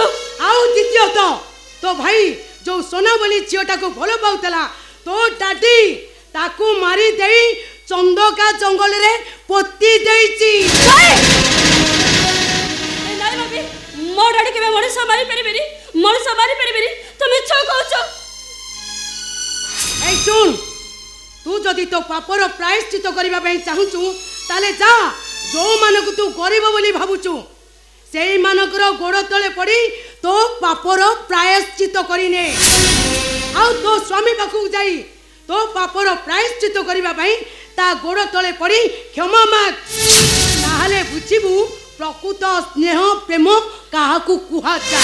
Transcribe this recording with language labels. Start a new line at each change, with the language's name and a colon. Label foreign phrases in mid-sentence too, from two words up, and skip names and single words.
Odia: ଆଉ ଦ୍ୱିତୀୟତଃ ତୋ ଭାଇ ଯୋଉ সোনা ବୋଲି ଝିଅଟାକୁ ଭଲ ପାଉଥିଲା ତୋ ଡାଡି ତାକୁ ମାରି ଦେଇ ଚନ୍ଦକା ଜଙ୍ଗଲରେ ପୋତି ଦେଇଛି। ନାଇଁ ମମି ମୋ ଡାଡି କେବେ ମଣିଷ ମାରି ପାରିବେନି, ମଣିଷ ମାରି ପାରିବେନି। ତୁ ମିଛ କହୁଛୁ। ଏଇ ଶୁଣ ତୁ ଯଦି ତୋ ପାପର ପ୍ରାୟଶ୍ଚିତ କରିବା ପାଇଁ চাহুଛୁ ତାହେଲେ ଯା ଯୋଉମାନଙ୍କୁ ତୁ ଗରିବ ବୋଲି ଭାବୁଛୁ ସେଇମାନଙ୍କର ଗୋଡ଼ ତଳେ ପଡ଼ି ତୋ ପାପର ପ୍ରାୟଶ୍ଚିତ କରିନେ। ଆଉ ତୋ ସ୍ୱାମୀ ପାଖକୁ ଯାଇ ତୋ ପାପର ପ୍ରାୟଶ୍ଚିତ କରିବା ପାଇଁ ତା ଗୋଡ଼ ତଳେ ପଡ଼ି କ୍ଷମା ମାଗ। ତାହେଲେ ବୁଝିବୁ ପ୍ରକୃତ ସ୍ନେହ ପ୍ରେମ କାହାକୁ କୁହାଯାଏ।